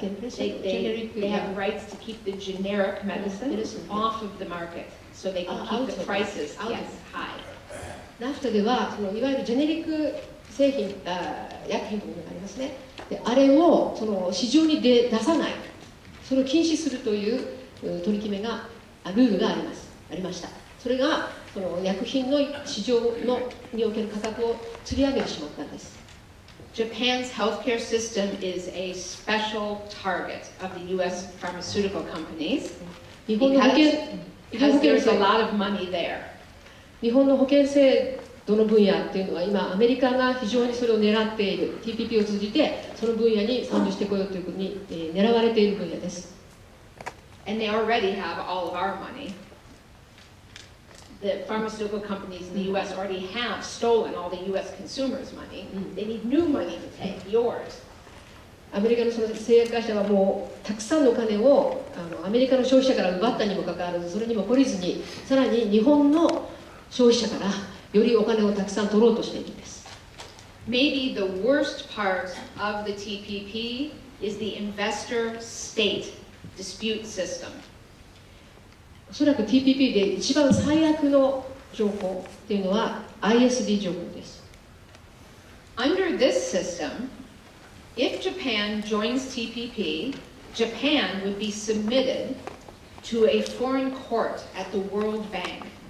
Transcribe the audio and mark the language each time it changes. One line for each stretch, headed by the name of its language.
English: They have rights to keep the generic medicine off of the market, so they can keep the prices high.
Japanese: ナフタではそのいわゆるジェネリック製品、薬品というのがありますね。であれをその市場に出さない、それを禁止するという取り決めがルールがありました。それがその薬品の市場における価格を釣り上げてしまったんです。
English: Japan's healthcare system is a special target of the U.S. pharmaceutical companies because there's a lot of money there.
Japanese: 日本の保険制度の分野っていうのは今アメリカが非常にそれを狙っている TPP を通じてその分野に参入してこようというふうに狙われている分野です。
English: And they already have all of our money. The pharmaceutical companies in the U.S. already have stolen all the U.S. consumers' money. They need new money to take, yours.
Japanese: アメリカのその製薬会社はもうたくさんのお金をアメリカの消費者から奪ったにもかかわらずそれにも懲りずにさらに日本の消費者からよりお金をたくさん取ろうとしているんです。
English: Maybe the worst part of the TPP is the investor-state dispute system.
Japanese: おそらく TPP で一番最悪の情報っていうのは ISD 情報です。
English: Under this system, if Japan joins TPP, Japan would be submitted to a foreign court at the World Bank.